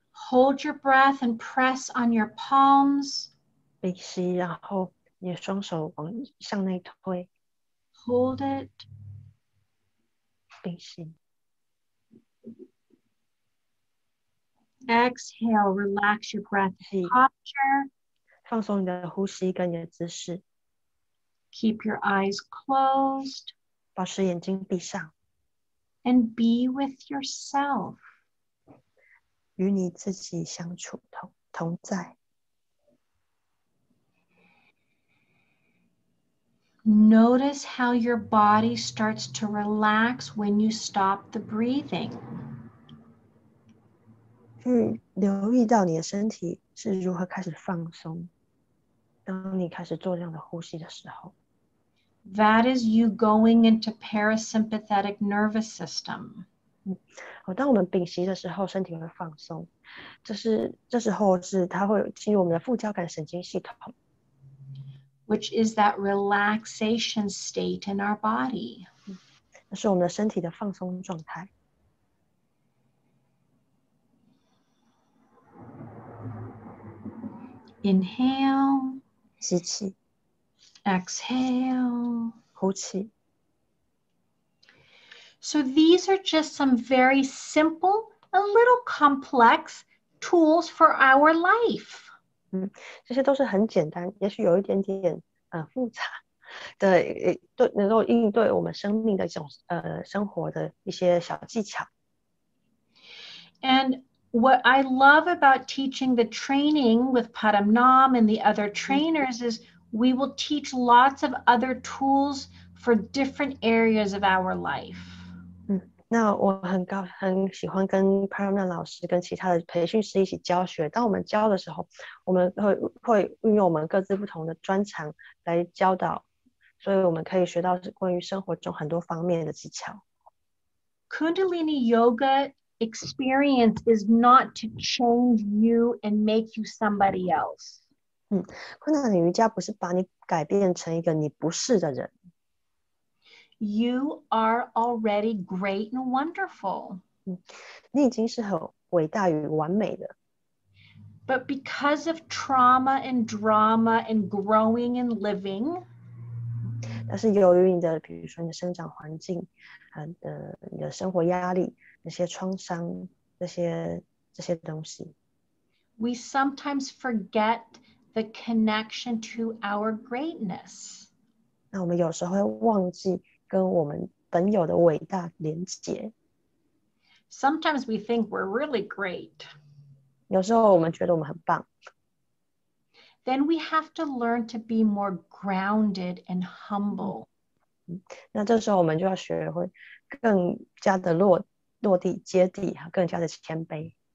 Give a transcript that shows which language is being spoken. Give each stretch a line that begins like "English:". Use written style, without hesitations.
English: Hold your breath and press on your palms.
Chinese: 鼻吸，然后你的双手向内推。
English: Hold it.
Chinese: 鼻吸。
English: Exhale, relax your breath posture.
Chinese: 放松你的呼吸跟你的姿势。
English: Keep your eyes closed.
Chinese: 保持眼睛闭上。
English: And be with yourself.
Chinese: 与你自己相处同在。
English: Notice how your body starts to relax when you stop the breathing.
Chinese: 去留意到你的身体是如何开始放松，当你开始做这样的呼吸的时候。
English: That is you going into parasympathetic nervous system.
Chinese: 当我们屏息的时候，身体会放松，这时候是它会进入我们的副交感神经系统。
English: Which is that relaxation state in our body.
Chinese: 这是我们的身体的放松状态。
English: Inhale.
Chinese: 吸气。
English: Exhale.
Chinese: 呼气。
English: So these are just some very simple, a little complex tools for our life.
Chinese: 这些都是很简单，也许有一点点复杂的，能够应对我们生命的一种生活的一些小技巧。
English: And what I love about teaching the training with Padam Nam and the other trainers is we will teach lots of other tools for different areas of our life.
Chinese: 那我很喜欢跟 Padam Nam 老师跟其他的培训师一起教学。当我们教的时候，我们会运用我们各自不同的专长来教导，所以我们可以学到关于生活中很多方面的技巧。
English: Kundalini yoga experience is not to change you and make you somebody else.
Chinese: 昆达里瑜伽不是把你改变成一个你不是的人。
English: You are already great and wonderful.
Chinese: 你已经是很伟大与完美的。
English: But because of trauma and drama and growing and living,
Chinese: 但是由于你的，比如说你的生长环境，你的生活压力，那些创伤，这些东西
English: we sometimes forget the connection to our greatness.
Chinese: 那我们有时候会忘记跟我们本有的伟大连结。
English: Sometimes we think we're really great.
Chinese: 有时候我们觉得我们很棒。
English: Then we have to learn to be more grounded and humble.
Chinese: 那这时候我们就要学会更加的落地接地，更加的谦卑。